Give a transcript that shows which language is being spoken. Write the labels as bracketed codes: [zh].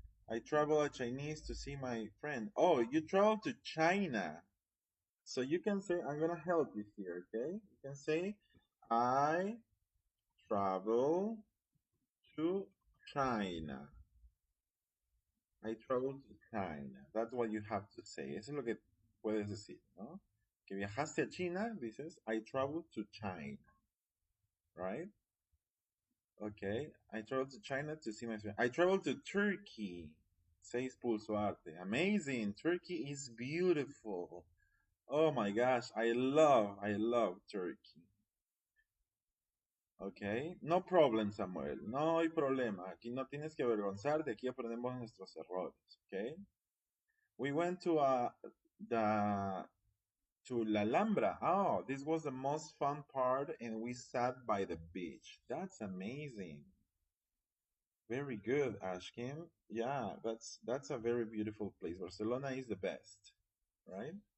[en] I travel a Chinese to see my friend. Oh, you travel to China. So you can say, I'm gonna help you here, okay? You can say, I travel to China. I travel to China. That's what you have to say. [es] Eso es lo que puedes decir, ¿no? Que viajaste a China, dices, [en] I travel to China, right? Okay. I traveled to China to see my friend. I traveled to Turkey, says Pulsoarte. Amazing. Turkey is beautiful. Oh my gosh, I love Turkey. Okay, no problem, Samuel. [es] No hay problema. Aquí no tienes que avergonzarte. Aquí aprendemos nuestros errores. [en] Okay. We went to the to La Alhambra. Oh, this was the most fun part, and we sat by the beach. That's amazing. Very good, Ashkin. Yeah, that's a very beautiful place. Barcelona is the best, right?